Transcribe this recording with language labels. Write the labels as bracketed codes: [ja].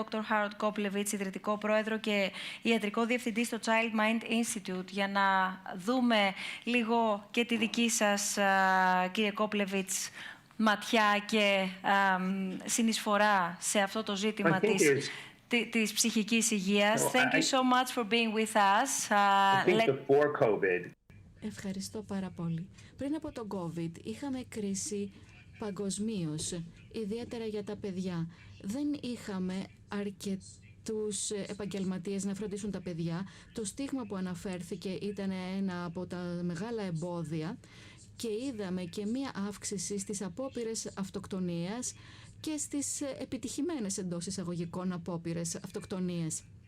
[el] Harold Koplevitz, ιδρυτικό πρόεδρο και ιατρικό διευθυντή στο Child Mind Institute, για να δούμε λίγο και τη δική σας, κύριε Koplevitz, ματιά και συνεισφορά σε αυτό το ζήτημα της ψυχικής υγείας. [en] Thank you so much for being with us. Before COVID. [el] Ευχαριστώ πάρα πολύ. Πριν από τον COVID είχαμε κρίση παγκοσμίως, ιδιαίτερα για τα παιδιά. Δεν είχαμε αρκετούς επαγγελματίες να φροντίσουν τα παιδιά. Το στίγμα που αναφέρθηκε ήταν ένα από τα μεγάλα εμπόδια και είδαμε και μία αύξηση στις απόπειρες αυτοκτονίας και στις επιτυχημένες εντός εισαγωγικών απόπειρες αυτοκτονίας.